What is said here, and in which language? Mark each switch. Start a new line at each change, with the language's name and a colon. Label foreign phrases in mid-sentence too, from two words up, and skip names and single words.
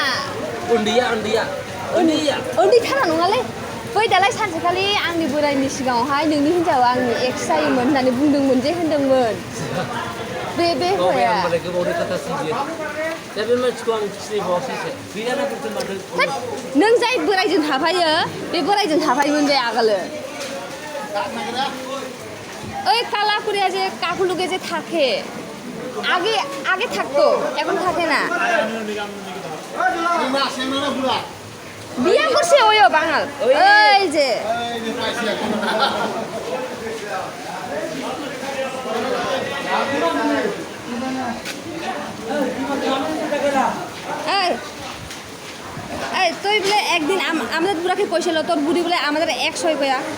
Bodo: उन्दैथारा नङालै बै दालाय सानसेखालि आंनि बोरायनि सिगाङावहाय नोंनि हिनजावा आंनि एक्स जायोमोन होननानै बुंदोंमोन जे होनदोंमोन बे हौवाया नों जाय बोरायजों थाफायो बे बोरायजों थाफायोमोन बे आगोलो
Bangla: ওই কালাকুড়িয়া যে কাকুলুকে যে থাকে আগে থাকতো এখন থাকে না বিয়া করছে ওইও বাঙাল এই যে এই তুই বলে একদিন আমাদের বুড়াকে কইছিল তোর বুড়ি বলে আমাদের এক্স হয় কয়া